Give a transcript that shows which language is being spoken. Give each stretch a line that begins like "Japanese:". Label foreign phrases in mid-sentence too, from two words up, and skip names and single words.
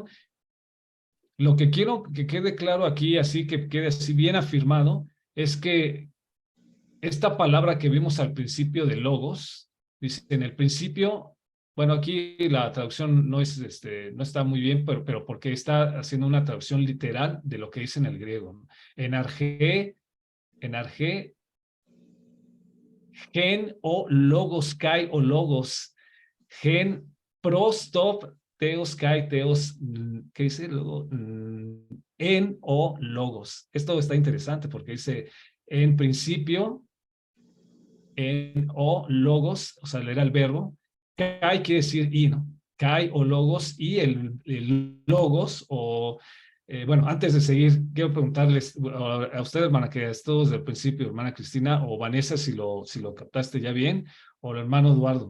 Spanish: Lo que quiero que quede claro aquí, así que quede así bien afirmado, es que esta palabra que vimos al principio de logos, dice en el principio, bueno, aquí la traducción no es, no está muy bien, pero porque está haciendo una traducción literal de lo que dice en el griego, ¿no?
Greek: Ἐν ἀρχῇ, ἦν ὁ λόγος καὶ ὁ λόγος, ἦν πρὸς τὸν θεὸν καὶ θεὸς,
Spanish: ¿qué dice luego?
Greek: Ἦν ὁ λόγος.
Spanish: Esto está interesante porque dice en principio,
Greek: ἦν ὁ λόγος,
Spanish: o sea, era el verbo. Kai quiere decir y, ¿no?
Greek: Καὶ ὁ λόγος
Spanish: y el logos o, bueno, antes de seguir, quiero preguntarles a ustedes, hermana, que todos desde el principio, hermana Cristina o Vanessa, si lo captaste ya bien, o el hermano Eduardo.